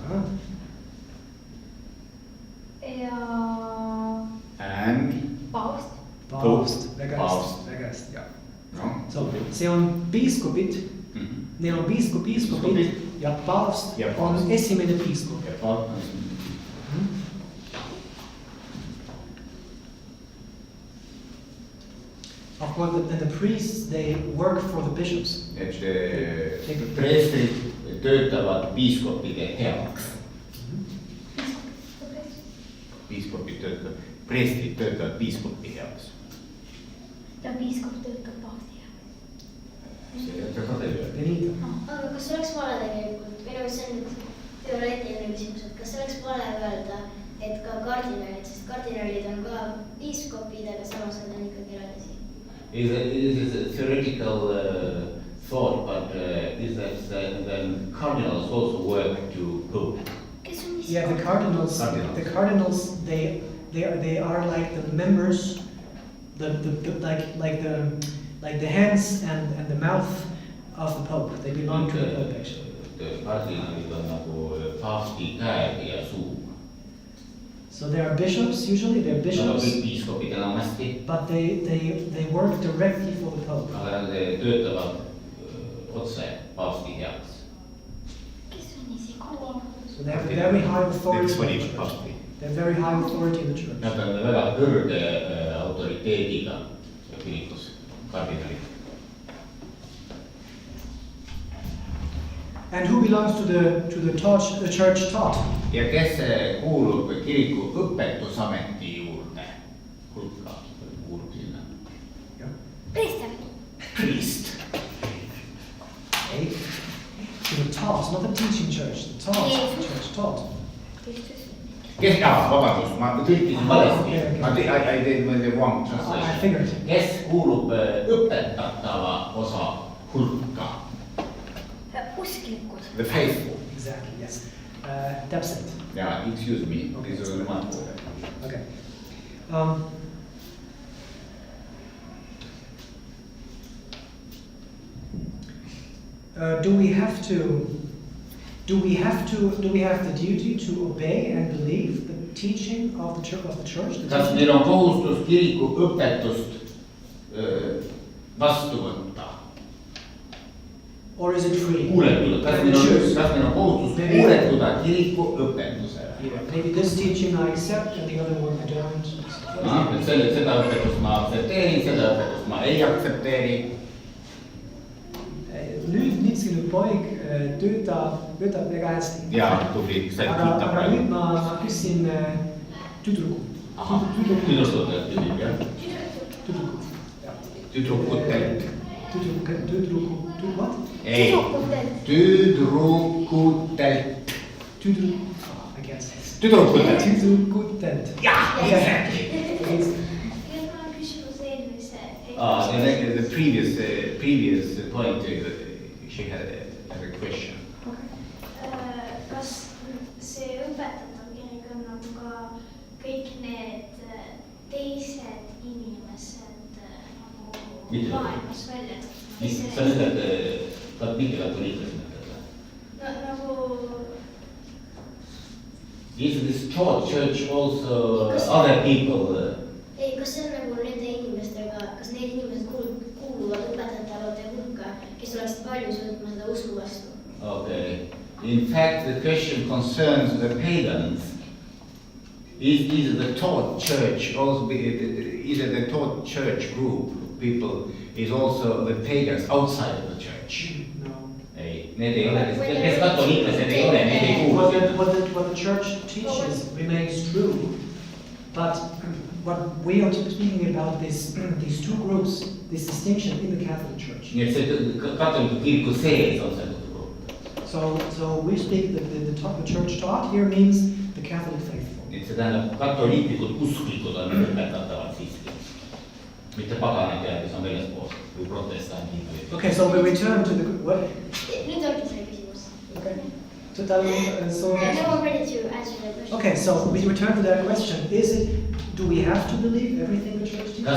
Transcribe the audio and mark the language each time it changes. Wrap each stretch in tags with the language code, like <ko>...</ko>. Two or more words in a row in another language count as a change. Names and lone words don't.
<et>Ja...</et> <en>And?</en> <et>Paavst. Paavst. Väga hästi, jah. So, see on piiskopid. Neil on piiskopid ja paavst on esimene piiskop. Ja paavst on esimene.</et> <en>Of course, the priests, they work for the bishops.</en> <et>Et preestrid töötavad piiskopide heaks. Preestrid töötavad piiskopi heaks. Ja piiskop töötab paavsti heaks. See jätta ka teile. Aga kas oleks vale tegelikult, minu see on nüüd teoreetiline küsimus, et kas oleks vale öelda, et ka kardinalid, sest kardinalid on ka piiskopid, aga samas nad on ikkagi eraldi siin?</et> <en>It is a theoretical thought, but is that then cardinals also work to Pope? Yeah, the cardinals. The cardinals, they are like the members, like the hands and the mouth of the Pope. They belong to the Pope actually.</en> <et>The cardinalid on nagu paavsti käed ja suu.</et> <en>So they are bishops, usually they're bishops, but they work directly for the Pope.</en> <et>Aga nad töötavad otse paavsti heaks.</et> <en>So they have very high authority in the church. They have very high authority in the church.</en> <et>Nad on väga kõrge autoriteediga kirikus, kardinalid.</et> <en>And who belongs to the church taught?</en> <et>Ja kes kuulub kiriku õpetusameti juurde? Hulka kuulub sinna. Preester.</et> <en>Priest. Okay. To the taught, not the teaching church, the taught church, taught.</en> <et>Vabandust, ma tõlkisin valesti.</et> <en>Okay. I did the wrong translation. I figured.</en> <et>Kes kuulub õpetatava osa hulka? Usklikud.</et> <en>The faithful. Exactly, yes. Täpsem. Yeah, excuse me. Okay. This is the one. Okay. Do we have the duty to obey and believe the teaching of the church?</en> <et>Kas meil on kohustus kiriku õpetust vastu võtta?</et> <en>Or is it free?</en> <et>Kas meil on kohustus kuuletuda kiriku õpetusele?</et> <en>Maybe this teaching I accept and the other one I don't.</en> <et>Seda õpetust ma aktsepteerin, seda õpetust ma ei aktsepteeri. Nüüd Neitsi poeg töötab väga hästi. Jaa, tubli, said kiita Aga praegu. nüüd ma küsin tüdruku. Tüdrukutelt küsib, jah? Tüdrukutelt.</et> <en>What?</en> <et>Ei, tüdrukutelt.</et> <en>I guess.</en> <et>Tüdrukutelt. Tüdrukutelt. Jah,</et> <en>exactly. The previous point, she had a question.</en> <et>Kas see õpetatav kirik on nagu ka kõik need teised inimesed nagu maailmas välja? Sa ütled, mingi katoliiklased mõtled? Nagu...</et> <en>Is this church also other people?</en> <et>Ei, kas see on nagu nende inimestega, kas need inimesed kuuluvad õpetatavate hulka, kes oleksid valmis võtma seda usku vastu?</et> <en>Okay. In fact, the question concerns the pagans. Is the taught church also the taught church group people is also the pagans outside of the church? No.</en> <et>Ei, need ei ole, kes katoliiklased ei ole, need ei kuulu.</et> <en>What the church teaches remains true, but what we are speaking about these two groups, this distinction in the Catholic Church.</en> <et>Nii et see katoliku kiriku sees on see grupp.</et> <en>So we speak the church taught here means the Catholic faithful.</en> <et>Nii et see tähendab, katoliiklikud usklikud on õpetatavad siiski. Mitte paganid ja kes on väljaspool või protestandid.</et> <en>Okay, so we return to the what?</en> <et>Nüüd ongi see küsimus.</et> <en>Okay. So Now I'm ready to answer the question. okay, so we return to that question. Do we have to believe everything the church teaches?</en>